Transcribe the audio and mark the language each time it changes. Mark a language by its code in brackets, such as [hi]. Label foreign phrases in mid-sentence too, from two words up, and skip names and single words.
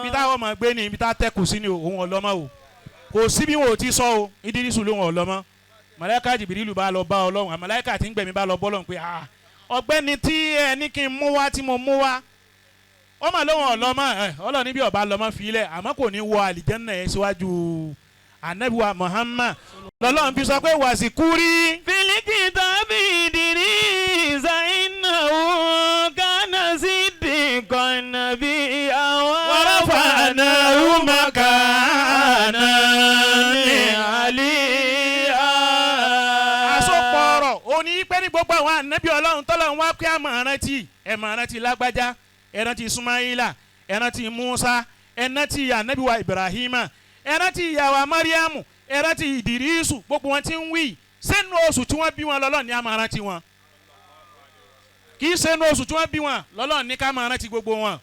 [yo] ibi táwọn ọmọ gbé ni ibi tá tẹ́kù sí ni òun ọlọ́mọ o kò sí bí wọn ò ti sọ o Ìdírísù lóhun ọlọ́mọ màláíkà Jìbìrìlù bá lọ bá Ọlọ́run àmàláíkà tí ń gbẹ̀mí bá lọ bọ́ Ọlọ́run pé ọgbẹ́ni tí ẹ ní kí n mú wá tí mo mú wá ọmọ lóhun ọlọ́mọ Ọlọ́run níbi ọba lọ́mọ filẹ̀ àmọ́ kò ní wọ àlìjẹ́nnà ẹ̀ síwájú anabiwa Muhammad lọ́lọ́run fi sọ pé wàsíkúrí. [ar] في الكتاب إدريس إنه كان صديقا نبيا ورفعناه مكانا عليا. [yo] àsopọ̀ ọ̀rọ̀ òní pé ní gbogbo àwọn anabi Ọlọ́run tọ́lọ́run wá pé àmọ̀ rántí lágbájá ẹ rántí Sumaila ẹ rántí Musa ẹ rántí anabiwa Ibrahima ẹ rántí ìyàwó Mariamu ẹ rántí Ìdírísù gbogbo wọn ti ń wí sẹ́nu oṣù tí wọ́n bí wọn lọ́lọ́ ní a máa rántí wọn kì í sẹ́nu oṣù tí wọ́n bí wọn lọ́lọ́ ní ká máa rántí gbogbo wọn.